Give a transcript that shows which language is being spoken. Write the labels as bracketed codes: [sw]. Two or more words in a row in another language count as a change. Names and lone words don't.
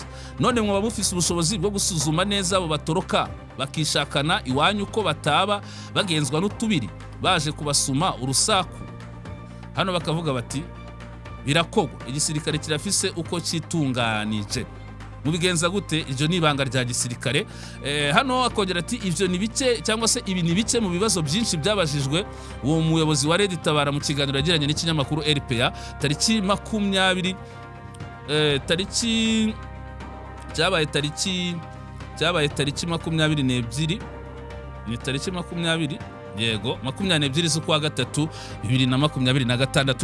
[rn] None mwaba mufise ubushobozi bwo gusuzuma neza abo batoroka bakishakana iwanyu ko bataba bagenzwa n'utubiri baje kubasuma urusaku? Hano bakavuga bati birakogwa, igisirikare kirafise uko citunganije. Mubigenza gute? Iryo ni ibanga rya gisirikare. Hano akongera ati ivyo ni bice cyangwa se ibi ni bice mu bibazo byinshi byabajijwe uwo muyobozi wa Red Tabara mu kiganiro yagiranye n'ikinyamakuru RPA tariki 20 cyabaye tariki 22 ni tariki 20 yego 22 z'ukwa gatatu 2026.